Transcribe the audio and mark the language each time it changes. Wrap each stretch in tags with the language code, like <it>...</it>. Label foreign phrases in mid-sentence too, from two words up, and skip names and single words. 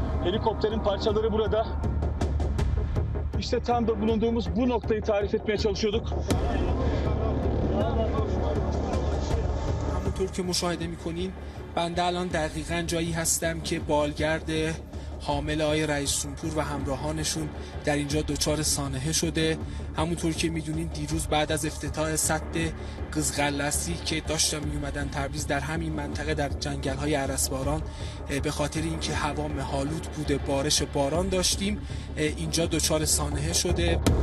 <tr>Helikopterin parçaları burada. İşte tam da bulunduğumuz bu noktayı tarif etmeye çalışıyorduk.</tr> <fa>همونطور که مشاهده می‌کنین بنده الان دقیقاً جایی هستم که بالگرد حامل آقای رئیس جمهور و همراهانشون در اینجا دچار سانحه شده. همونطور که میدونین دیروز بعد از افتتاح سد قزغلسی که داشتن میومدن تبریز در همین منطقه در جنگل‌های ارسباران به خاطر اینکه هوا مه‌آلود بوده بارش باران داشتیم اینجا دچار سانحه شده.</fa>